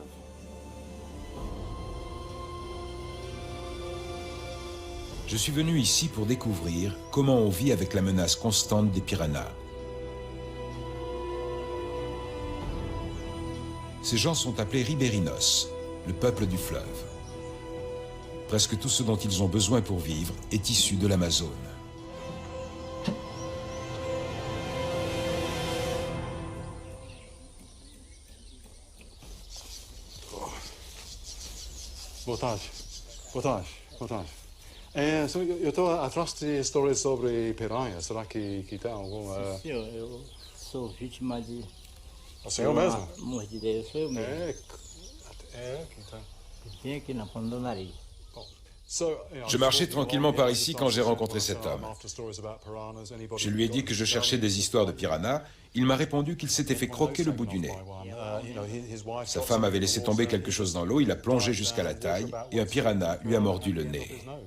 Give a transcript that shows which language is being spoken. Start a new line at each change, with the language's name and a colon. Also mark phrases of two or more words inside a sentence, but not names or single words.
French: Je suis venu ici pour découvrir comment on vit avec la menace constante des piranhas. Ces gens sont appelés ribérinos, le peuple du fleuve. Presque tout ce dont ils ont besoin pour vivre est issu de l'Amazone.
Portuguese: Boa tarde. Boa tarde. Boa tarde. Eu estou atrás de histórias sobre piranha. Será que tem alguma... Senhor, eu sou vítima de... O senhor mesmo? Mordida, sou eu mesmo. Que tá. Vim aqui na ponta do nariz.
French: Je marchais tranquillement par ici quand j'ai rencontré cet homme. Je lui ai dit que je cherchais des histoires de piranhas. Il m'a répondu qu'il s'était fait croquer le bout du nez. Sa femme avait laissé tomber quelque chose dans l'eau, il a plongé jusqu'à la taille et un piranha lui a mordu le nez.